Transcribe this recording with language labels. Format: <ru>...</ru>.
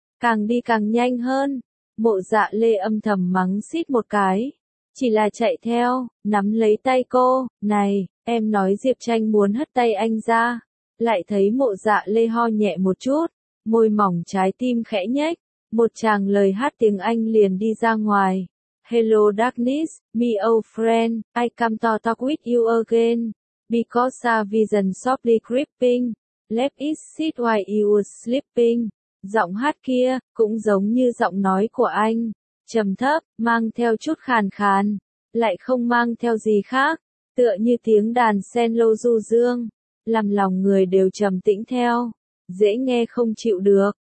<vi>Càng đi càng nhanh hơn. Mộ Dạ Lê âm thầm mắng xít một cái. Chỉ là chạy theo, nắm lấy tay cô. Này, em nói Diệp Tranh muốn hất tay anh ra. Lại thấy Mộ Dạ Lê ho nhẹ một chút, môi mỏng trái tim khẽ nhếch, một chàng lời hát tiếng Anh liền đi ra ngoài.</vi> <en>Hello darkness, my old friend, I come to talk with you again, because a vision softly creeping, left it sit while you were sleeping.</en> <vi>Giọng hát kia, cũng giống như giọng nói của anh, trầm thấp, mang theo chút khàn khàn, lại không mang theo gì khác, tựa như tiếng đàn sen lô du dương. Làm lòng người đều trầm tĩnh theo, dễ nghe không chịu được.</vi>